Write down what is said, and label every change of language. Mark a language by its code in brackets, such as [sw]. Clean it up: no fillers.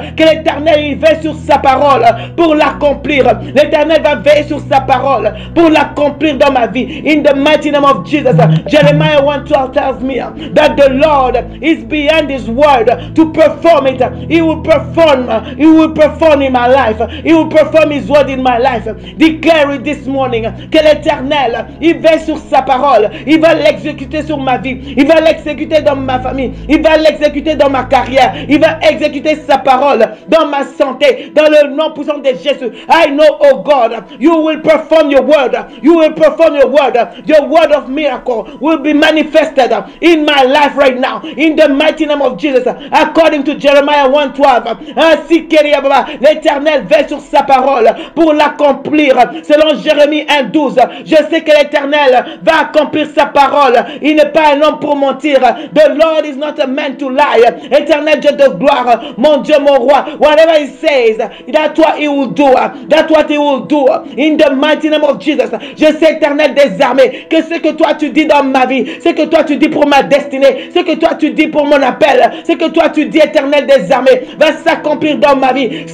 [fr] Que l'Éternel veille sur sa parole pour l'accomplir. L'Éternel va veiller sur sa parole pour l'accomplir dans ma vie. [en] vie. In the mighty name of Jesus. Jeremiah 1:12 tells me that the Lord is behind his word to perform it. He will perform in my life. He will perform his word in my life. Declare it this morning [fr] que l'Éternel, il veille sur sa parole. Il va l'exécuter sur ma vie. Il va l'exécuter dans ma famille. Il va l'exécuter dans ma carrière. Il va exécuter sa parole dans ma santé. Dans le nom puissant de Jésus. [en] I know, oh God, you will perform your word. You will perform your word. Your word of miracle will be manifested in my life right now. In the mighty name of Jesus. According to Jeremiah 1:12. [fr] Ainsi l'Éternel veille sur sa parole pour l'accomplir. Selon Jérémie 1:12. Je sais que l'Éternel va accomplir sa parole. Il n'est pas un homme pour mentir. [en] The Lord is not a man to lie. [fr] Éternel Dieu de gloire, mon Dieu, mon roi. [en] Whatever he says, that's what he will do. That's what he will do. In the mighty name of Jesus. [fr] Je sais, Éternel des armées, que ce que toi tu dis dans ma vie, ce que toi tu dis pour ma destinée, ce que toi tu dis pour mon appel, ce que toi tu dis, Éternel des armées, va s'accomplir dans ma vie.